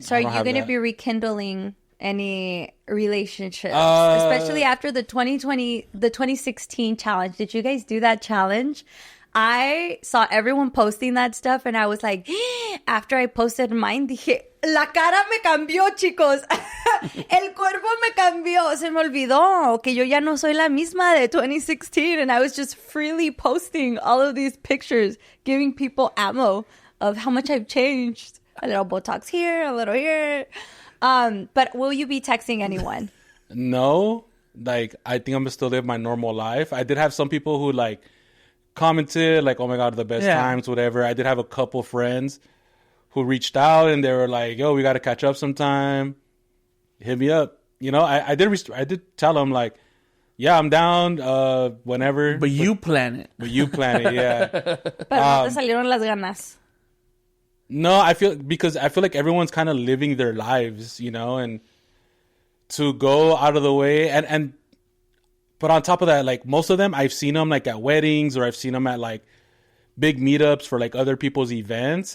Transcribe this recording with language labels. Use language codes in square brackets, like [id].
[en] So are you going to be rekindling any relationships? Especially after the 2016 challenge. Did you guys do that challenge? I saw everyone posting that stuff and I was like, after I posted mine, [es] dije, la cara me cambió, chicos. El cuerpo me cambió. Se me olvidó que yo ya no soy la misma de 2016. [en] And I was just freely posting all of these pictures, giving people ammo of how much I've changed. A little Botox here, a little here. But will you be texting anyone? No. Like, I think I'm going to still live my normal life. I did have some people who, like, commented, like, oh my God, the best times, whatever. I did have a couple friends who reached out and they were like, yo, we got to catch up sometime. Hit me up. I did tell them, like, yeah, I'm down whenever. But you plan it. Yeah. [es] Pero no te salieron las ganas. [en] No, I feel like everyone's kind of living their lives, and to go out of the way but on top of that, like, most of them, I've seen them like at weddings or I've seen them at like big meetups for like other people's events.